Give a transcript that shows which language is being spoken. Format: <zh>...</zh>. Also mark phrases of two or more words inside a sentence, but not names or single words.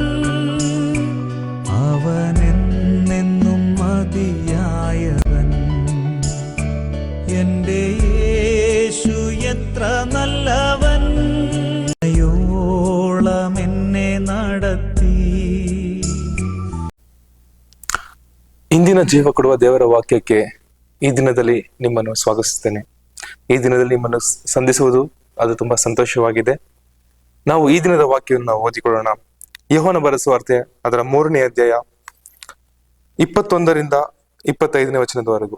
<ml>അവനെന്നെന്നും മതിയായവൻ. എൻ്റെ യേശു എത്ര നല്ലവൻ. യോളം എന്നെ നടത്തി.</ml> <kn>ಇಂದಿನ ಜೀವ ಕೊಡುವ ದೇವರ ವಾಕ್ಯಕ್ಕೆ ಈ ದಿನದಲ್ಲಿ ನಿಮ್ಮನ್ನು ಸ್ವಾಗತಿಸುತ್ತೇನೆ. ಈ ದಿನದಲ್ಲಿ ನಿಮ್ಮನ್ನು ಸಂಧಿಸುವುದು ಅದು ತುಂಬಾ ಸಂತೋಷವಾಗಿದೆ. ನಾವು ಈ ದಿನದ ವಾಕ್ಯವನ್ನು ಓದಿಕೊಳ್ಳೋಣ. ಯೋಹಾನ ಬರೆದ ಸುವಾರ್ತೆ ಅದರ 3ನೇ ಅಧ್ಯಾಯ 21ರಿಂದ 25ನೇ ವಚನದವರೆಗೂ.</kn>